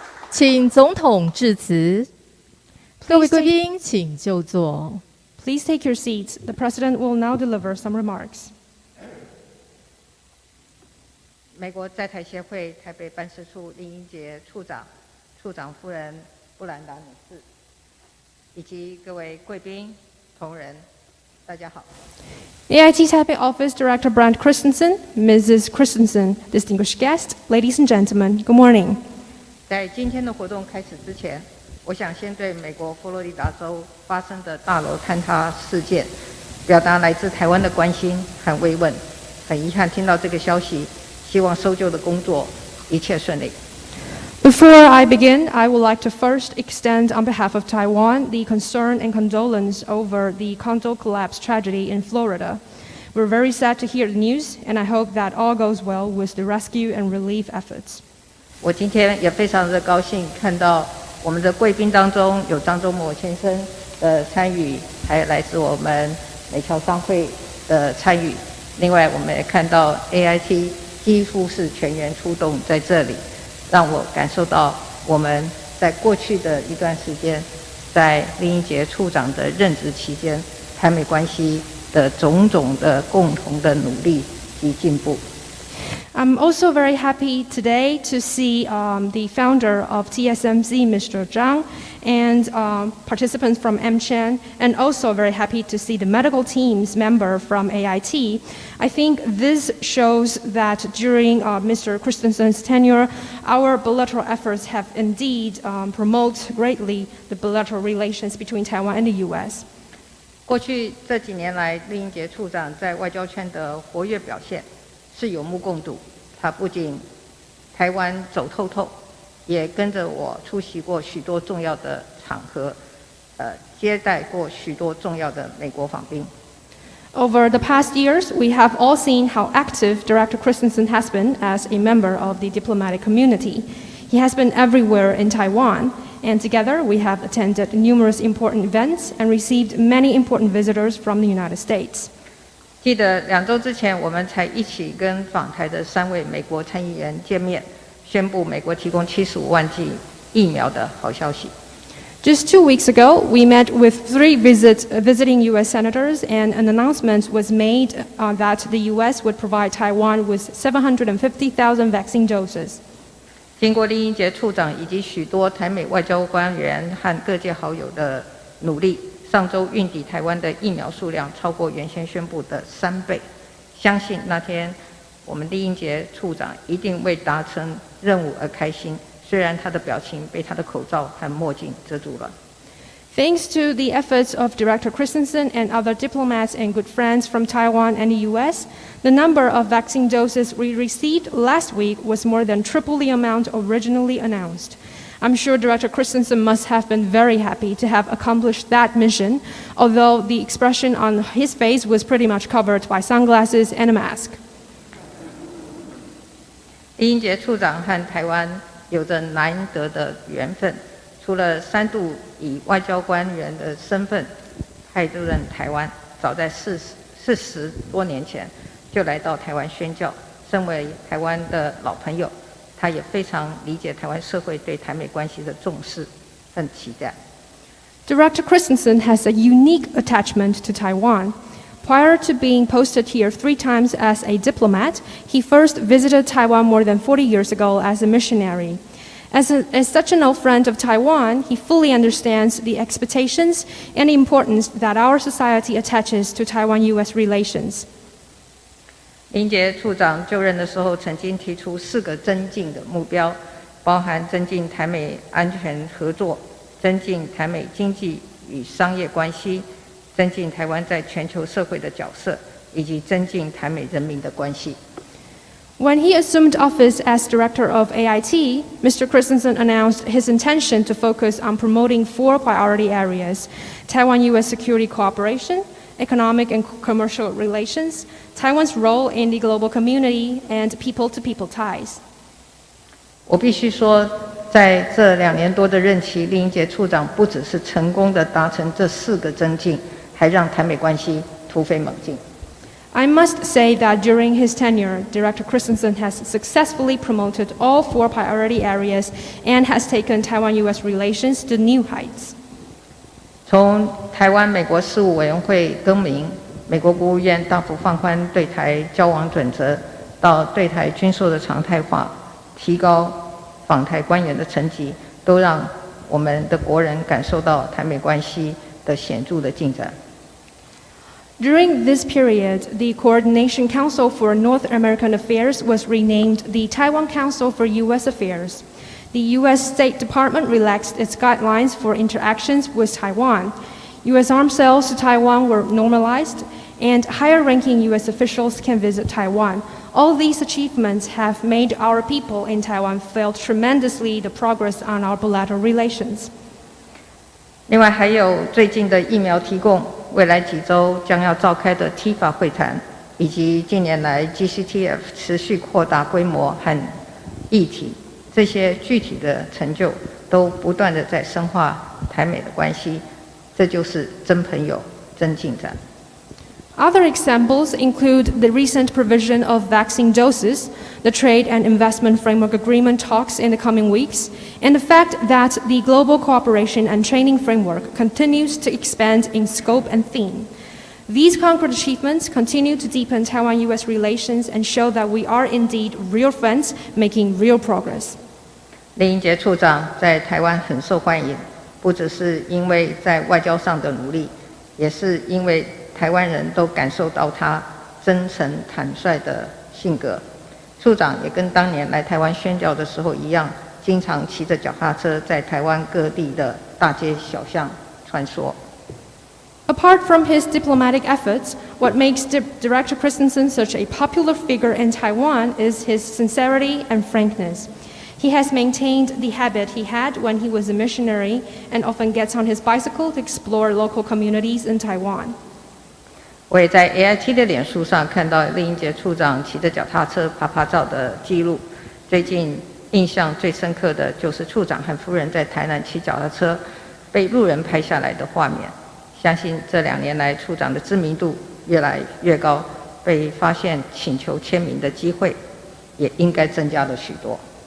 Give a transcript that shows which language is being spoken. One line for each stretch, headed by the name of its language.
Chinese: 请总统致辞。各位贵宾，请就座。
English: Please take your seats. The President will now deliver some remarks.
Chinese: 美国在台协会台北办事处酈英杰处长、处长夫人布兰达女士，以及各位贵宾、同仁，大家好。
English: AIT Taipei Office Director Brent Christensen, Mrs. Christensen, distinguished guests, ladies and gentlemen, good morning.
Chinese: 在今天的活动开始之前，我想先对美国佛罗里达州发生的大楼坍塌事件，表达来自台湾的关心和慰问。很遗憾听到这个消息，希望搜救的工作一切顺利。
English: Before I begin, I would like to first extend on behalf of Taiwan the concern and condolence over the condo collapse tragedy in Florida. We're very sad to hear the news, and I hope that all goes well with the rescue and relief efforts.
Chinese: 我今天也非常的高兴看到我们的贵宾当中有张忠谋先生的参与，还有来自我们美侨商会的参与。另外，我们也看到 AIT 几乎是全员出动在这里，让我感受到我们在过去的一段时间，在酈英杰处长的任职期间，台美关系的种种的共同的努力及进步。
English: I'm also very happy today to see the founder of TSMC, Mr. Zhang, and participants from MCHAN, and also very happy to see the medical team's member from AIT. I think this shows that during Mr. Christensen's tenure, our bilateral efforts have indeed promoted greatly the bilateral relations between Taiwan and the U.S.
Chinese: 过去这几年来，酈英杰处长在外交圈的活跃表现是有目共睹。他不仅台湾走透透，也跟着我出席过许多重要的场合，接待过许多重要的美国访宾。
English: Over the past years, we have all seen how active Director Christensen has been as a member of the diplomatic community. He has been everywhere in Taiwan, and together we have attended numerous important events and received many important visitors from the United States.
Chinese: 记得2周之前，我们才一起跟访台的3位美国参议员见面，宣布美国提供75万剂疫苗的好消息。
English: Just 2 weeks ago, we met with 3 visiting U.S. senators, and an announcement was made that the U.S. would provide Taiwan with 750,000 vaccine doses.
Chinese: 经过酈英杰处长以及许多台美外交官员和各界好友的努力，上周运抵台湾的疫苗数量超过原先宣布的3倍。相信那天我们酈英杰处长一定为达成任务而开心，虽然他的表情被他的口罩和墨镜遮住了。
English: Thanks to the efforts of Director Christensen and other diplomats and good friends from Taiwan and the U.S., the number of vaccine doses we received last week was more than triple the amount originally announced. I'm sure Director Christensen must have been very happy to have accomplished that mission, although the expression on his face was pretty much covered by sunglasses and a mask.
Chinese: 酈英杰处长和台湾有着难得的缘分，除了3度以外交官员的身份派驻任台湾，早在40多年前就来到台湾宣教。身为台湾的老朋友，他也非常理解台湾社会对台美关系的重视和期待。
English: Director Christensen has a unique attachment to Taiwan. Prior to being posted here 3 times as a diplomat, he first visited Taiwan more than 40 years ago as a missionary. As such an old friend of Taiwan, he fully understands the expectations and the importance that our society attaches to Taiwan-U.S. relations.
Chinese: 酈英杰处长就任的时候，曾经提出4个增进的目标，包含增进台美安全合作、增进台美经济与商业关系、增进台湾在全球社会的角色，以及增进台美人民的关系。
English: When he assumed office as director of AIT, Mr. Christensen announced his intention to focus on promoting 4 priority areas: Taiwan-U.S. security cooperation, economic and commercial relations, Taiwan's role in the global community, and people-to-people ties.
Chinese: 我必须说，在这2年多的任期，酈英杰处长不只是成功的达成这4个增进，还让台美关系突飞猛进。
English: I must say that during his tenure, Director Christensen has successfully promoted all 4 priority areas and has taken Taiwan-U.S. relations to new heights.
Chinese: 从台湾美国事务委员会更名，美国国务院大幅放宽对台交往准则，到对台军售的常态化，提高访台官员的层级，都让我们的国人感受到台美关系的显著的进展。
English: During this period, the Coordination Council for North American Affairs was renamed the Taiwan Council for U.S. Affairs. The U.S. State Department relaxed its guidelines for interactions with Taiwan. U.S. arms sales to Taiwan were normalized, and higher-ranking U.S. officials can visit Taiwan. All these achievements have made our people in Taiwan feel tremendously the progress on our bilateral relations.
Chinese: 另外还有最近的疫苗提供，未来几周将要召开的 TIFA 会谈，以及近年来 GCTF 持续扩大规模和议题，这些具体的成就都不断地在深化台美的关系，这就是真朋友、真进展。
English: Other examples include the recent provision of vaccine doses, the trade and investment framework agreement talks in the coming weeks, and the fact that the global cooperation and training framework continues to expand in scope and theme. These concrete achievements continue to deepen Taiwan-U.S. relations and show that we are indeed real friends making real progress.
Chinese: 酈英杰处长在台湾很受欢迎，不只是因为在外交上的努力，也是因为台湾人都感受到他真诚坦率的性格。处长也跟当年来台湾宣教的时候一样，经常骑着脚踏车在台湾各地的大街小巷穿梭。
English: Apart from his diplomatic efforts, what makes Director Christensen such a popular figure in Taiwan is his sincerity and frankness. He has maintained the habit he had when he was a missionary and often gets on his bicycle to explore local communities in Taiwan.
Chinese: 我也在 AIT 的脸书上看到酈英杰处长骑着脚踏车拍照的记录。最近印象最深刻的就是处长和夫人在台南骑脚踏车被路人拍下来的画面。相信这2年来处长的知名度越来越高，被发现请求签名的机会也应该增加了许多。